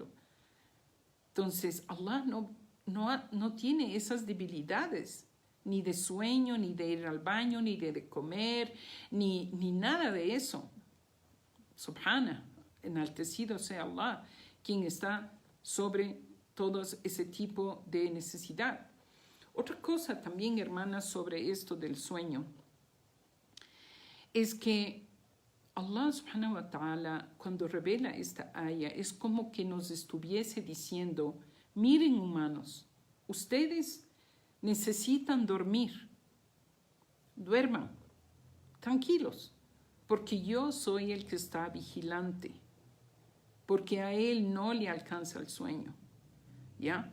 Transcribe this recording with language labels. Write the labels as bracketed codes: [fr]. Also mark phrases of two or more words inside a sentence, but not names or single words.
[es] Entonces, Allah no tiene esas debilidades, ni de sueño, ni de ir al baño, ni de comer, ni nada de eso. Subhana, enaltecido sea Allah, quien está sobre todo ese tipo de necesidad. Otra cosa también, hermanas, sobre esto del sueño, es que Allah [ar] سبحانه وتعالى, [es] cuando revela esta aya, es como que nos estuviese diciendo, miren humanos, ustedes necesitan dormir, duerman, tranquilos, porque yo soy el que está vigilante, porque a él no le alcanza el sueño, ¿ya?